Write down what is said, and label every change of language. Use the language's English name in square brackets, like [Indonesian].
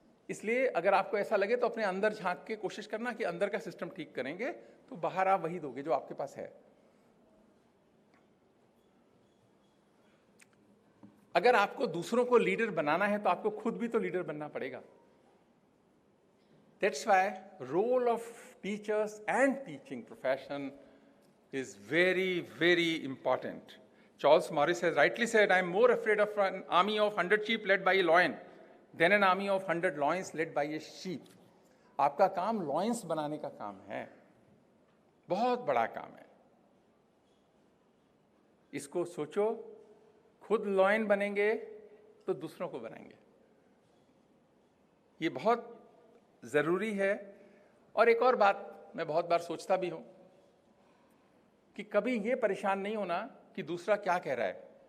[Hindi] इसलिए अगर आपको ऐसा लगे तो अपने अंदर झांक के कोशिश करना कि अंदर का सिस्टम ठीक करेंगे तो बाहर आप वही दोगे जो आपके पास है. अगर आपको दूसरों को लीडर बनाना है तो आपको खुद भी तो लीडर बनना पड़ेगा. [English] That's why role of teachers and teaching profession is very, very important. Charles Morris has rightly said, I am more afraid of an army of 100 sheep led by a lion than an army of 100 lions led by a sheep. [Hindi] आपका काम lions बनाने का काम है, बहुत बड़ा काम है. इसको सोचो, खुद लॉयन बनेंगे तो दूसरों को बनाएंगे. ये बहुत जरूरी है. और एक और बात मैं बहुत बार सोचता भी हूं कि कभी ये परेशान नहीं होना कि दूसरा क्या कह रहा है.